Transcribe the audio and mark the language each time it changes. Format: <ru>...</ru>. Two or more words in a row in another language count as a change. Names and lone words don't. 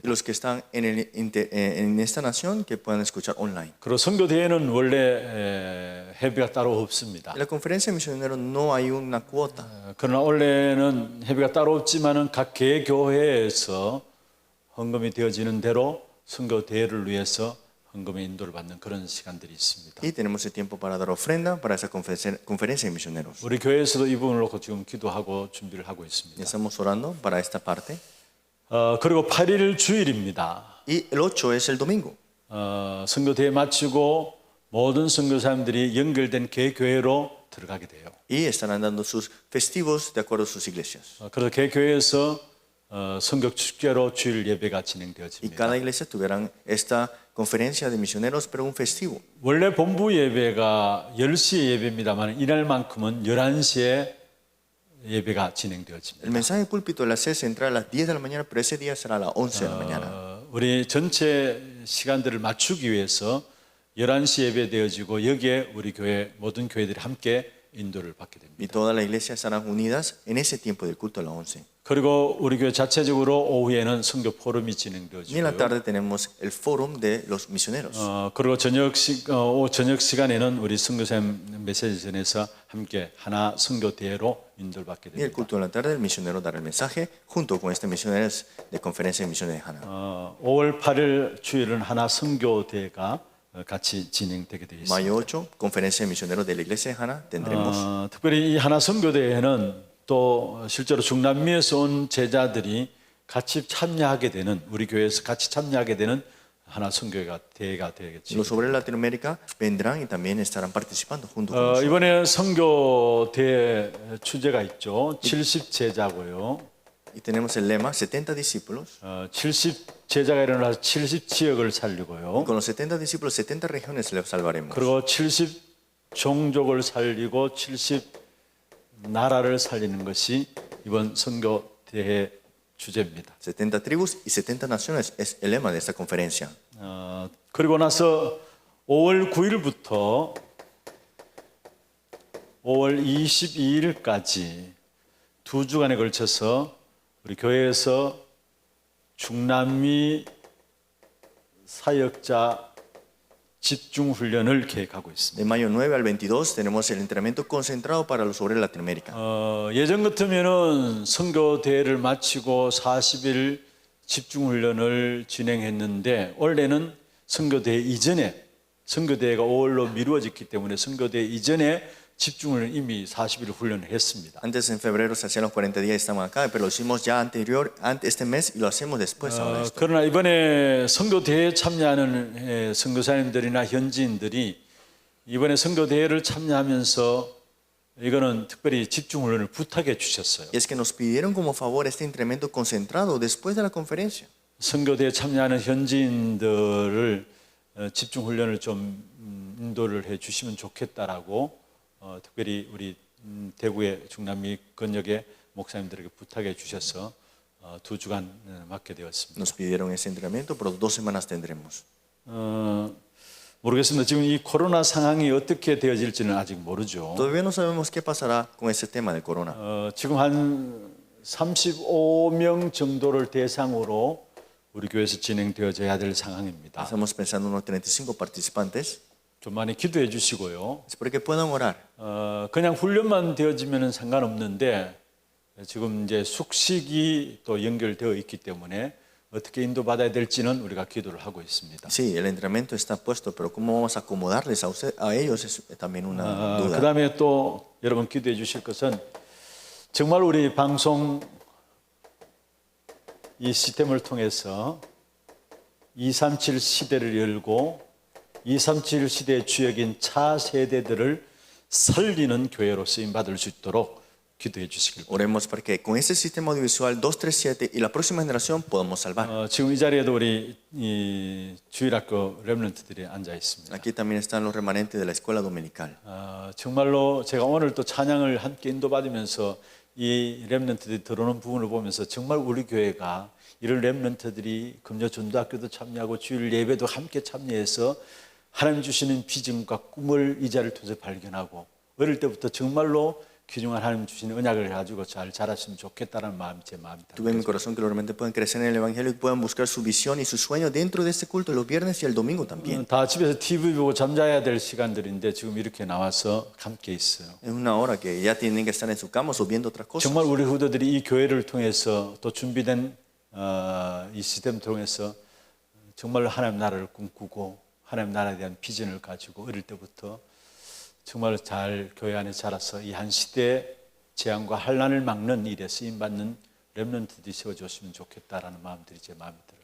<es>Y los que están en esta nación que puedan escuchar online.</es> <ko>그리고 선교 대회는 원래 회비가 따로 없습니다.</ko> <es>En la conferencia de misioneros no hay una cuota.</es> <ko>그러나 원래는 회비가 따로 없지만은 각 개교회에서 헌금이 되어지는 대로 선교 대회를 위해서 헌금의 인도를 받는 그런 시간들이 있습니다.</ko> <es>Y tenemos el tiempo para dar ofrenda para esa conferencia de misioneros.</es> <ko>우리 교회에서도 이 부분을 놓고 지금 기도하고 준비를 하고</ko> <es>Y</es> <ko>있습니다.</ko> <es>estamos orando para esta parte.</es> <ko>그리고 8일 주일입니다.</ko> <es>Y el 8 es el domingo.</es> <ko>선교 대회 마치고 모든 선교사님들이 연결된 개교회로 들어가게 돼요.</ko> <es>Y estarán dando sus festivos de acuerdo a sus iglesias.</es> <ko>그래서 개교회에서 선교 축제로 주일 예배가</ko> <es>Y</es> <ko>진행되어집니다.</ko> <es>cada iglesia tuvieran esta conferencia de misioneros, pero un festivo.</es> <ko>원래 본부 예배가 10시에 예배입니다만 이날만큼은 11시에 예배가 진행되어집니다.</ko> <es>El mensaje de púlpito de la sede central a las 10 de la mañana, pero ese día será a las 11 de la mañana.</es> <ko>우리 전체 시간들을 맞추기 위해서 11시 예배되어지고 여기에 우리 교회 모든 교회들이 함께 인도를 받게 됩니다.</ko> <es>Y todas las iglesias estarán unidas en ese tiempo del culto a las 11.</es> <ko>그리고 우리 교회 자체적으로 오후에는 선교 포럼이</ko> <es>Y en la</es> <ko>진행되어지고요.</ko> <es>tarde tenemos el fórum de los misioneros.</es> <ko>그리고 저녁 시간에는 우리 선교사님 메시지 전에서 함께 하나 선교 대회로 인도를 받게</ko> <es>Y el</es> <ko>됩니다.</ko> <es>culto de la tarde, el misionero dará el mensaje junto con este misioneros de conferencia de misiones de Hana.</es> <ko>5월 8일 주일은 하나 선교 대회가 같이 진행되게 되어 있습니다.</ko> <es>Mayo 8, conferencia de misioneros de la iglesia de Hana, tendremos.</es> <ko>특별히 이 하나 선교 대회는 또 실제로 중남미에서 온 제자들이 같이 참여하게 되는 우리 교회에서 같이 참여하게 되는 하나 선교가 대회가 되겠죠.</ko> <es>Los obreros de Latinoamérica vendrán y también estarán participando junto con nosotros.</es> <ko>이번에 선교 대회 주제가 있죠. 70 제자고요.</ko> <es>Y tenemos el lema 70 discípulos.</es> <ko>70 제자가 일어나서 70 지역을 살리고요.</ko> <es>Con los 70 discípulos, 70 regiones les salvaremos.</es> <ko>그리고 70 종족을 살리고 70 나라를 살리는 것이 이번 선교 대회 주제입니다.</ko> <es>70 tribus y 70 naciones es el lema de esta conferencia.</es> <ko>그리고 나서 5월 9일부터 5월 22일까지 2주간에 걸쳐서 우리 교회에서 중남미 사역자 집중 훈련을 계획하고 있습니다.</ko> <es>De mayo 9 al 22 tenemos el entrenamiento concentrado para los obreros de Latinoamérica.</es> <ko>예전 같으면은 선교 대회를 마치고 40일 집중 훈련을 진행했는데 원래는 선교 대회 이전에 선교 대회가 5월로 미루어졌기 때문에 선교 대회 이전에 집중을 이미 40일 훈련을 했습니다.</ko> <es>Antes en febrero se hacían los 40 días y estamos acá, pero lo hicimos ya anterior, antes este mes y lo hacemos después ahora esto.</es> <ko>그러나 이번에 선교 대회에 참여하는 선교사님들이나 현지인들이 이번에 선교 대회를 참여하면서 이거는 특별히 집중 훈련을 부탁해 주셨어요.</ko> <es>Y es que nos pidieron como favor este entrenamiento concentrado después de la conferencia.</es> <ko>선교 대회에 참여하는 현지인들을 집중 훈련을 좀 인도를 해 주시면 좋겠다라고 특별히 우리 대구의 중남미 권역의 목사님들에게 부탁해 주셔서 2주간 맡게 되었습니다.</ko> <es>Nos pidieron ese entrenamiento, pero 2 semanas tendremos.</es> <ko>모르겠습니다. 지금 이 코로나 상황이 어떻게 되어질지는 아직 모르죠.</ko> <es>Todavía no sabemos qué pasará con ese tema del corona.</es> <ko>지금 한 35명 정도를 대상으로 우리 교회에서 진행되어져야 될 상황입니다.</ko> <es>Estamos pensando en unos 35 participantes.</es> <ko>좀 많이 기도해 주시고요.</ko> <es>Espero que puedan orar.</es> <ko>그냥 훈련만 되어지면 상관없는데 지금 이제 숙식이 또 연결되어 있기 때문에 어떻게 인도받아야 될지는 우리가 기도를 하고 있습니다.</ko> <es>Sí, el entrenamiento está puesto, pero cómo vamos a acomodarles a ellos es también una duda.</es> <ko>그다음에 또 여러분 기도해 주실 것은 정말 우리 방송 이 시스템을 통해서 237 시대를 열고 237 시대의 주역인 차세대들을 살리는 교회로 쓰임받을 수 있도록 기도해 주시길 바랍니다.</ko> <es>Oremos para que con este sistema audiovisual 237 y la próxima generación podamos salvar.</es> <ko>지금 이 자리에도 우리 이 주일학교 렘넌트들이 앉아 있습니다.</ko> <es>Aquí también están los remanentes de la escuela dominical.</es> <ko>정말로 제가 오늘 또 찬양을 함께 인도받으면서 이 렘넌트들이 들어오는 부분을 보면서 정말 우리 교회가 이런 렘넌트들이 금요 전도학교도 참여하고 주일 예배도 함께 참여해서 하나님 주시는 비전과 꿈을 이 자리를 통해서 발견하고 어릴 때부터 정말로 귀중한 하나님 주시는 언약을 가지고 잘 자랐으면 좋겠다는 마음이 제 마음이다.</ko> <es>Tuve en mi corazón que realmente puedan crecer en el Evangelio y puedan buscar su visión y su sueño dentro de este culto los viernes y el domingo también.</es> <ko>다 집에서 TV 보고 잠자야 될 시간들인데 지금 이렇게 나와서 함께 있어요.</ko> <es>Es una hora que ya tienen que estar en su cama o viendo otras cosas.</es> <ko>정말 우리 후대들이 이 교회를 통해서 또 준비된 이 시스템을 통해서 정말 하나님 나라를 꿈꾸고 하나님 나라에 대한 비전을 가지고 어릴 때부터 정말 잘 교회 안에 자라서 이 한 시대의 재앙과 환난을 막는 일에 쓰임받는 렘넌트들이 세워줬으면 좋겠다라는 마음들이 제 마음에 들어요.</ko>